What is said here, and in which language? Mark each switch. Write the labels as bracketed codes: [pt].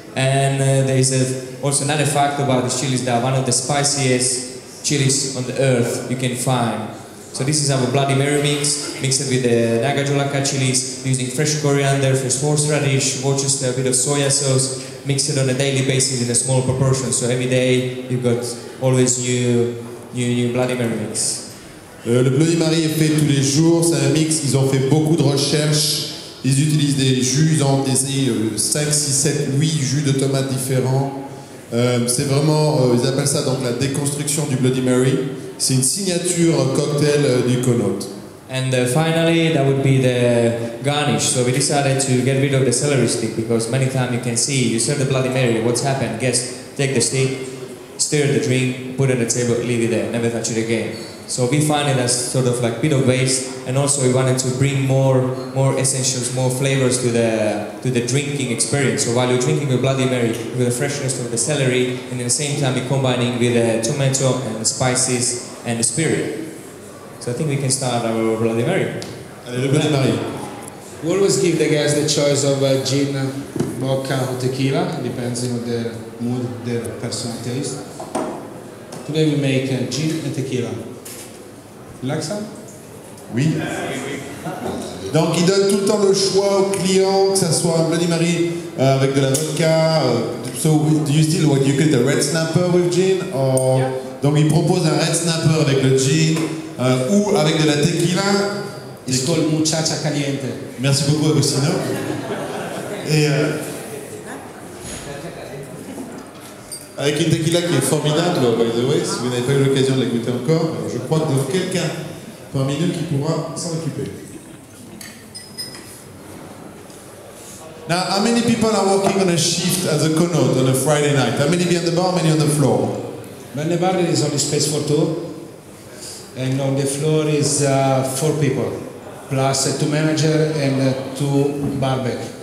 [en] And there is also another fact about the chilies that are one of the spiciest chilies on the earth you can find. So this is our Bloody Mary mix, mixed with the Nagajolaka chilies, using fresh coriander, fresh horseradish, Worcester, a bit of soya sauce, mixed on a daily basis in a small proportion. So every day you got always new Bloody Mary mix. [fr] Le Bloody Mary est fait tous les jours, c'est un mix, ils ont fait beaucoup de recherches, ils utilisent des jus, ils ont essayé 5, 6, 7, 8 jus de tomates différents. C'est vraiment, ils appellent ça donc la déconstruction du Bloody Mary. C'est une signature cocktail du Connaught. [en] And finally, that would be the garnish. So we decided to get rid of the celery stick because many times you can see, you serve the Bloody Mary, what's happened? Guess, take the stick, stir the drink, put it on the table, leave it there, never touch it again. So we find it as sort of like a bit of waste, and also we wanted to bring more essentials, more flavors to the drinking experience. So while you're drinking a Bloody Mary, with the freshness of the celery, and at the same time you're combining with the tomato and the spices and the spirit. So I think we can start our Bloody Mary. [fr] Allez, le Bloody Mary. [en] We always give the guests the choice of gin, vodka or tequila, depends on their mood, their personal taste. Today we make gin and tequila. You like some? [fr] Oui. Donc il donne tout le temps le choix aux clients, que ça soit un Bloody Mary avec de la vodka. [en] So do you still what you get a red snapper with gin? Or... Yeah. [fr] Donc il propose un red snapper avec le gin ou avec de la tequila. [en] It's called muchacha caliente. [fr] Merci beaucoup Agostino. Et avec une tequila qui est formidable, [en] by the way, [fr] si vous n'avez pas eu l'occasion de la goûter encore, je crois que y a quelqu'un parmi nous qui pourra s'en occuper. [en] Now, how many people are working on a shift at the Connaught on a Friday night? How many behind the bar, how many on the floor? When the bar there is only space for 2, and on the floor is 4 people, plus 2 managers and 2 barback.